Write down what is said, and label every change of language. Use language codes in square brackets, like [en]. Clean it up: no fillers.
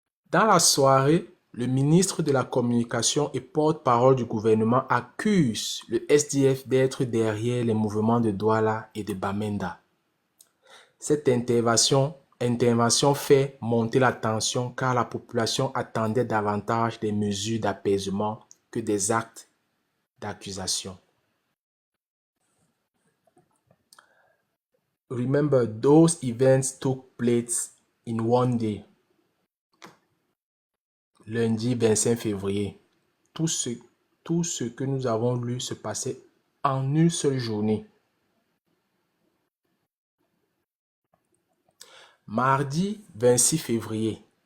[fr] Dans la soirée, le ministre de la Communication et porte-parole du gouvernement accuse le SDF d'être derrière les mouvements de Douala et de Bamenda. Cette intervention fait monter la tension car la population attendait davantage des mesures d'apaisement que des actes d'accusation. [en] Remember, those events took place in one day. [fr] Lundi 25 février. Tout ce tout ce que nous avons lu se passait en une seule journée. Mardi 26 février.